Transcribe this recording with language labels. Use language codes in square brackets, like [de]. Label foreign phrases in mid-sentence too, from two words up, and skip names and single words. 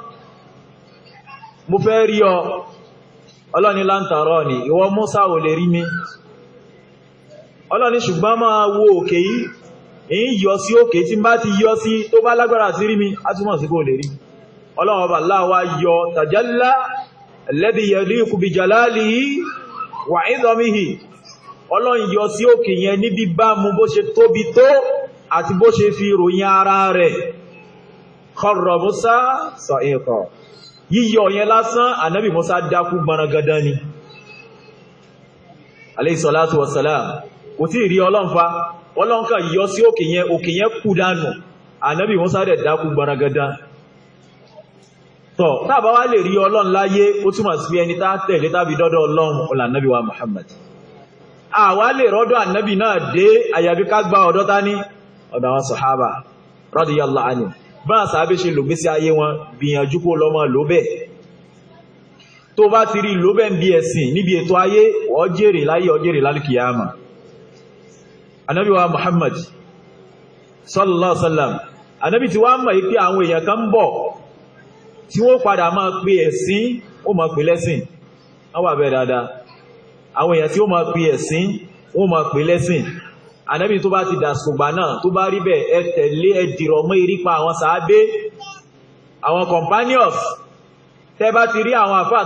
[yo] mo fẹ́ rí ọ Ọlọ́run ní [ar] لن تراني [yo] ìwọ Musa ò lè rí mi Ọlọ́run ní ṣùgbọ́n máa wo òkè yìí èyí yọ sí òkè tí bá ti yọ sí tó bá lágbára sí rí mi á túnmọ̀ sí kò lè rí Ọlọ́run ọba Allah wá yọ [ar] تجلى الذي يليق بجلاله وعظمته [yo] Ọlọ́run yọ sí òkè yẹn ní bíbá mú bó ṣe tóbi tó àti bó ṣe fi ròyìn ara rẹ̀ [ar] خر موسى صعقا [yo] yíyọ yẹn lásán ànábì Musa dákú gbọnagadan ni [ar] عليه الصلاة والسلام [yo] kò tí rí Ọlọ́run fa Ọlọ́run kan yọ sí òkè yẹn kú dànù ànábì Musa dẹ̀ dákú gbọnagadan tọ́ tàbá wá lè rí Ọlọ́run láyé ó túnmọ̀ sí ẹni tá tẹ̀lé tàbí dọ́dọ̀ Ọlọ́run ọlá ànábì wa Muhammad àwa lè rọ́dọ̀ ànábì náà dé àyàbí ká gba ọ̀dọ̀ ta ní ọ̀dọ̀ àwọn sàhábà [ar] رضي الله عنه [yo] bá sàábé ṣe lò gbésí ayé wọn gbìyànjú kó lọ́mọ lóbẹ̀ tó bá ti rí lóbẹ̀ ń bí ẹ̀sìn níbi ètò ayé ó jèrè láyé ó jèrè lálùkìyàmà ànábì wa Muhammad [ar] صلى الله عليه وسلم [yo] ànábì tí wá mọ̀ pé àwọn èèyàn kan ń bọ̀ tí wọ́n padà máa pè ẹ̀sìn ó máa pè lẹ́sìn wọ́n wà bẹ́ẹ̀ dáadáa àwọn èèyàn tí ó máa pè ẹ̀sìn wọ́n máa pè lẹ́sìn ànábì tó bá ti dàsùgbà náà tó bá rí bẹ́ẹ̀ ẹ tẹ̀lé ẹ dìrọ̀ mọ́ ìrípa àwọn sàábé àwọn companions tẹ́ bá ti rí àwọn àfáà